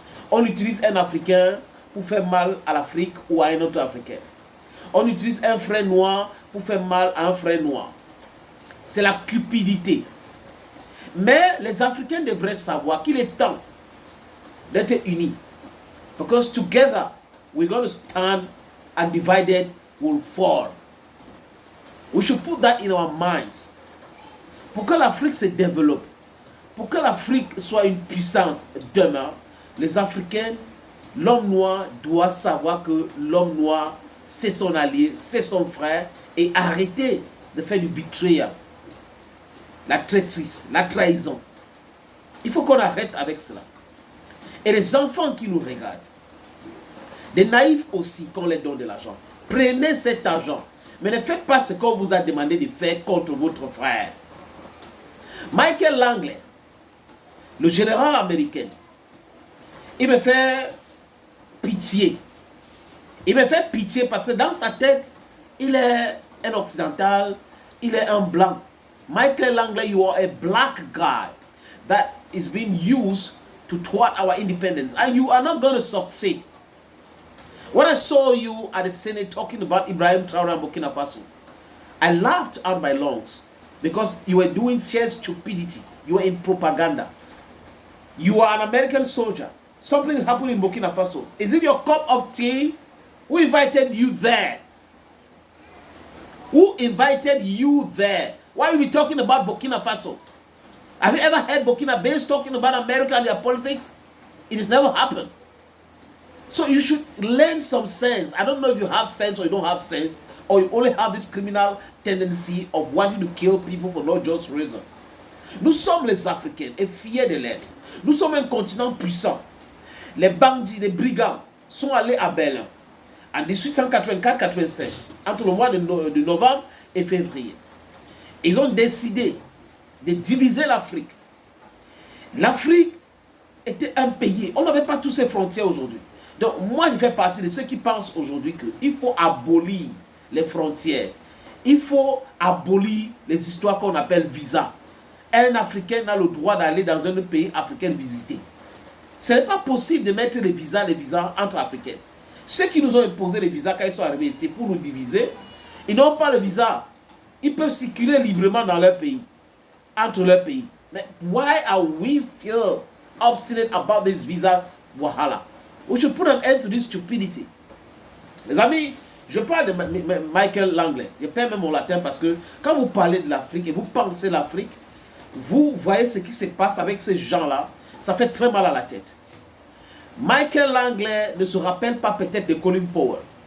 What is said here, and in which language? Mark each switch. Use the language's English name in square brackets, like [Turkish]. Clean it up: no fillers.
[French] On utilise un Africain pour faire mal à l'Afrique ou à un autre Africain. On utilise un frère noir pour faire mal à un frère noir. C'est la cupidité. Mais les Africains devraient savoir qu'il est temps d'être unis. [English] Because together, we're going to stand and divided will fall. We should put that in our minds. [French] Pour que l'Afrique se développe, pour que l'Afrique soit une puissance demain, les Africains, l'homme noir doit savoir que l'homme noir, c'est son allié, c'est son frère, et arrêter de faire du betrayal, la traîtrise, la trahison. Il faut qu'on arrête avec cela. Et les enfants qui nous regardent, des naïfs aussi, qu'on leur donne de l'argent. Prenez cet argent. Mais ne faites pas ce qu'on vous a demandé de faire contre votre frère. Michael Langley, le général américain, il me fait pitié. Il me fait pitié parce que dans sa tête, il est un occidental, il est un blanc. [English] Michael Langley, you are a black guy that is being used to thwart our independence. And you are not going to succeed. When I saw you at the Senate talking about Ibrahim Traoré and Burkina Faso, I laughed out my lungs because you were doing sheer stupidity. You were in propaganda. You are an American soldier. Something is happening in Burkina Faso. Is it your cup of tea? Who invited you there? Who invited you there? Why are we talking about Burkina Faso? Have you ever heard Burkina Faso talking about America and their politics? It has never happened. So you should learn some sense. I don't know if you have sense or you don't have sense, or you only have this criminal tendency of wanting to kill people for no just reason. [French] Nous sommes les Africains et fiers de l'être. Nous sommes un continent puissant. Les bandits, les brigands sont allés à Berlin en 1884-85, entre le mois de novembre et février. Ils ont décidé de diviser l'Afrique. L'Afrique était un pays. On n'avait pas toutes ces frontières aujourd'hui. Donc, moi, je fais partie de ceux qui pensent aujourd'hui qu'il faut abolir les frontières. Il faut abolir les histoires qu'on appelle visa. Un Africain n'a le droit d'aller dans un pays africain visiter. Ce n'est pas possible de mettre les visas entre Africains. Ceux qui nous ont imposé les visas quand ils sont arrivés ici pour nous diviser, ils n'ont pas le visa. Ils peuvent circuler librement dans leur pays, entre leurs pays. Mais [English] why are we still obstinate about this visa wahala? We should put an end to this stupidity. [French] Les amis, je parle de Michael Langley. Je perds même mon latin parce que quand vous parlez de l'Afrique et vous pensez l'Afrique, vous voyez ce qui se passe avec ces gens-là, ça fait très mal à la tête. Michael Langley ne se rappelle pas peut-être de Colin Powell.